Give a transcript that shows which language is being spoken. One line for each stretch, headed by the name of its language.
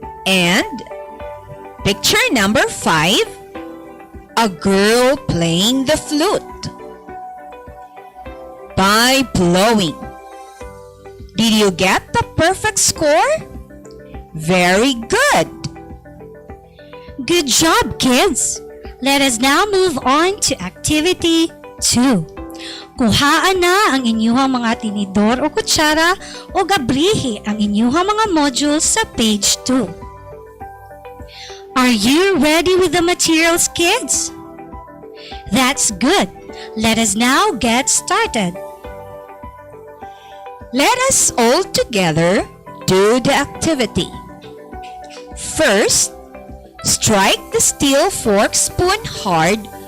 English: And picture number 5, a girl playing the flute by blowing. Did you get the perfect score? Very good. Good job, kids! Let us now move on to activity 2.
Cebuano: Kuhaan na ang inyuhang mga tinidor o kutsara o gabrihi ang inyuhang mga modules sa page 2.
English: Are you ready with the materials, kids? That's good. Let us now get started. Let us all together do the activity. First, strike the steel fork spoon hard